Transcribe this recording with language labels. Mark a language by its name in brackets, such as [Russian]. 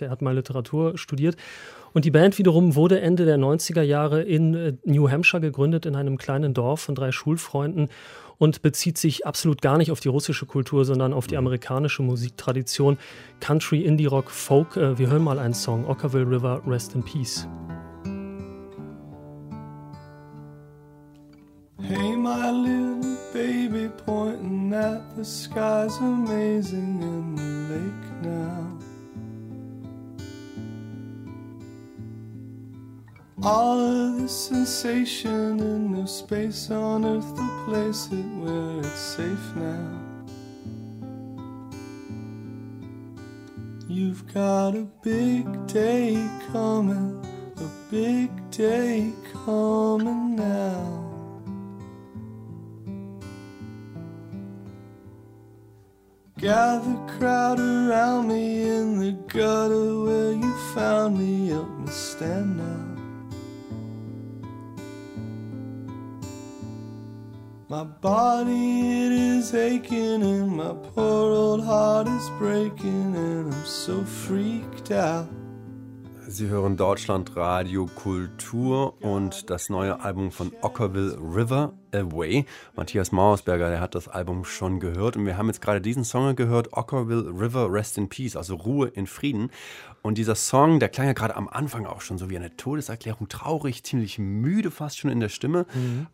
[German] Er hat mal Literatur studiert. Und die Band wiederum wurde Ende der 90er Jahre in New Hampshire gegründet, in einem kleinen Dorf von drei Schulfreunden und bezieht sich absolut gar nicht auf die russische Kultur, sondern auf die amerikanische Musiktradition. Country, Indie, Rock, Folk. Wir hören mal einen Song, Okkervil River, Rest in Peace. [English] Hey my little baby, pointing at the sky's amazing in the lake now. All of the sensation in no space on earth to place it where it's safe now. You've got a big day coming, a big day coming now. Gather crowd around me in the gutter where you found me, help me stand now. My body, it is aching and my poor old heart is breaking and I'm so freaked out. [German] Sie hören Deutschlandradio Kultur und das neue Album von Okkervil River, Away. Matthias Mauersberger, der hat das Album schon gehört und wir haben jetzt gerade diesen Song gehört, Okkervil River, Rest in Peace, also Ruhe in Frieden. Und dieser Song, der klang ja gerade am Anfang auch schon so wie eine Todeserklärung, traurig, ziemlich müde fast schon in der Stimme. Mhm.